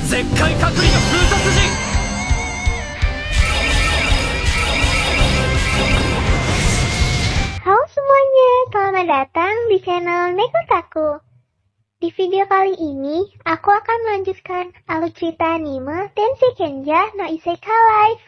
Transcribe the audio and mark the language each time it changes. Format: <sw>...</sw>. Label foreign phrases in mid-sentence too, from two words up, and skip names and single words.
<ja>界隔離の封殺陣。</ja> <id>Halo semuanya, selamat datang di channel Nekotaku. Di video kali ini, aku akan melanjutkan alur cerita anime Tensei Kenja no Isekai Life.</id>